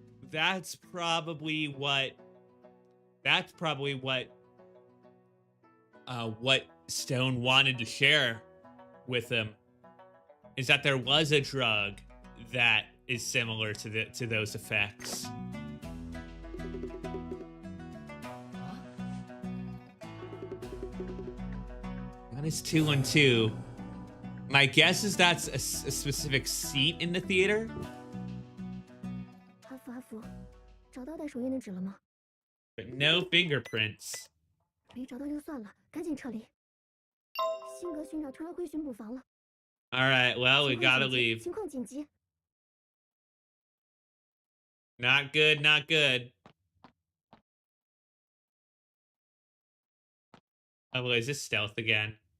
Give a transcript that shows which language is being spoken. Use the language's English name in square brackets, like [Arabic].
[English] That's probably what Stone wanted to share with him, is that there was a drug that is similar to those effects. That is 212. My guess is that's a specific seat in the theater. [Chinese] 阿福，找到带手印的纸了吗？ [English] But no fingerprints. [Chinese] 没找到就算了，赶紧撤离。辛格勋长突然回巡捕房了。 [English] All right, well, we gotta leave. [Chinese] 情况紧急。 [English] Not good, not good. Oh, boy, is this stealth again?